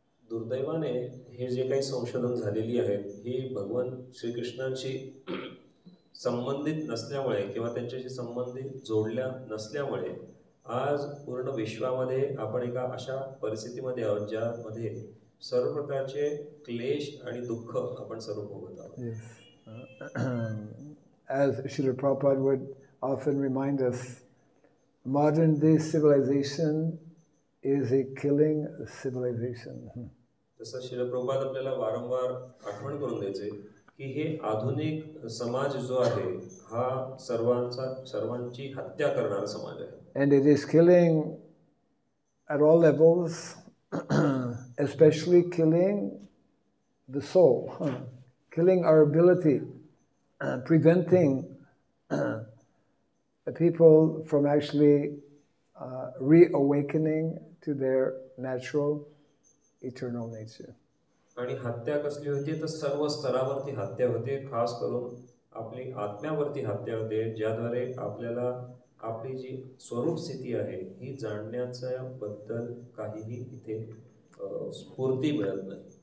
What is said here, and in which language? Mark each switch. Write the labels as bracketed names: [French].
[Marathi] दुर्दैवाने हे जे काही संशोधन झालेली आहेत ही भगवान श्रीकृष्णांची संबंधित नसल्यामुळे किंवा त्यांच्याशी संबंधित जोडल्या नसल्यामुळे आज पूर्ण विश्वामध्ये आपण एका अशा परिस्थितीमध्ये आहोत ज्यामध्ये सर्व प्रकारचे क्लेश आणि दुःख आपण सर्व भोगत आहोत. [English] Yes. As Srila Prabhupada would often remind us, modern day civilization is a killing civilization. [Marathi] जसं श्रील प्रभुपाद आपल्याला वारंवार आठवण करून द्यायचे की हे आधुनिक समाज जो आहे हा सर्वांची हत्या करणारा समाज आहे. [English] And it is killing at all levels, especially killing the soul, killing our ability, preventing the people from actually reawakening to their natural eternal nature. [Marathi] आणि हत्या कसली होती तर सर्व स्तरावरती हत्या होते, खास करून आपली आत्म्यावरती हत्या होते ज्याद्वारे आपल्याला आपली जी स्वरूप स्थिती आहे ही जाणण्याच्या बद्दल काहीही इथे स्फूर्ती मिळत नाही.